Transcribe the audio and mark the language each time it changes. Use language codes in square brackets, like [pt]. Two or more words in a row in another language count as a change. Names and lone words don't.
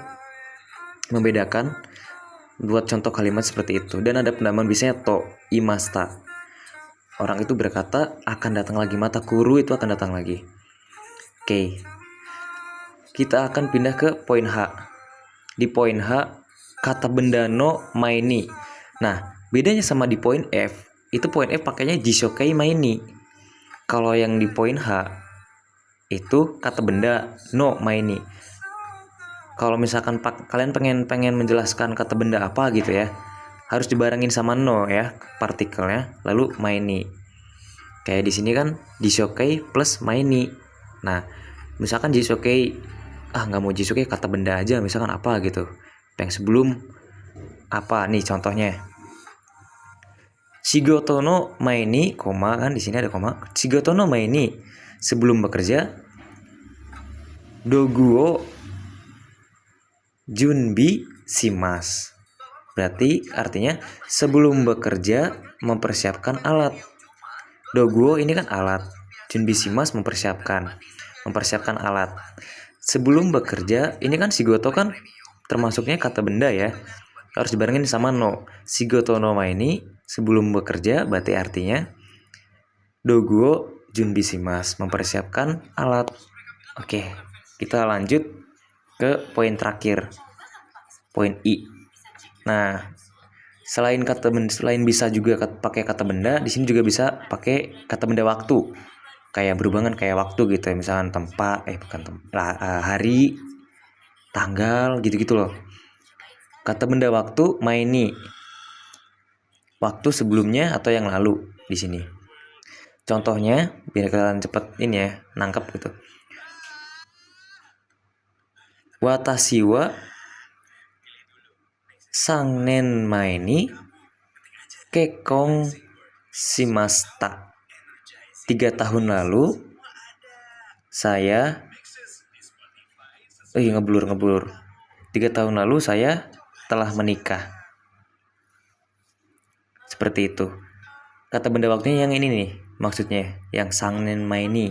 [id] Membedakan buat contoh kalimat seperti itu. Dan ada penambahan biasanya [ja] と言いました. [id] Orang itu berkata akan datang lagi, [ja] また来る [id] itu akan datang lagi. Oke. Kita akan pindah ke poin H. Di poin H, kata benda [ja] の前に. [id] Nah, bedanya sama di poin F, itu poin F pakainya [ja] 辞書形前に. [id] Kalau yang di poin H, itu kata benda [ja] の前に. [id] Kalau misalkan kalian pengen menjelaskan kata benda apa gitu ya, harus dibarengin sama no ya, partikelnya, lalu maini. Kayak di sini kan jisokei plus maini. Nah, misalkan jisokei, nggak mau jisokei, kata benda aja, misalkan apa gitu. Yang sebelum apa nih contohnya? [ja] 仕事の前に, [id] koma kan di sini ada koma. [ja] 仕事の前に, [id] sebelum bekerja. [ja] 道具を準備します. [id] Berarti artinya sebelum bekerja mempersiapkan alat. [ja] 道具を [id] ini kan alat. [ja] 準備します [id] mempersiapkan alat. Sebelum bekerja, ini kan shigoto kan termasuknya kata benda ya. Harus dibarengin sama no. [ja] 仕事の前に, [id] sebelum bekerja, berarti artinya [ja] 道具を準備します, [id] mempersiapkan alat. Oke, kita lanjut ke poin terakhir. Poin I. Nah, selain bisa juga pakai kata benda, di sini juga bisa pakai kata benda waktu. Kayak berhubungan kayak waktu gitu ya, misalkan hari, tanggal gitu-gitu loh. Kata benda waktu [ja] 前に, [id] waktu sebelumnya atau yang lalu di sini. Contohnya biar kalian cepet ini ya, nangkep gitu. [ja] 私は三年前に結婚しました. [id] 3 tahun lalu saya ngeblur. 3 tahun lalu saya telah menikah. Seperti itu. Kata benda waktunya yang ini nih, maksudnya yang [ja] 三年前に.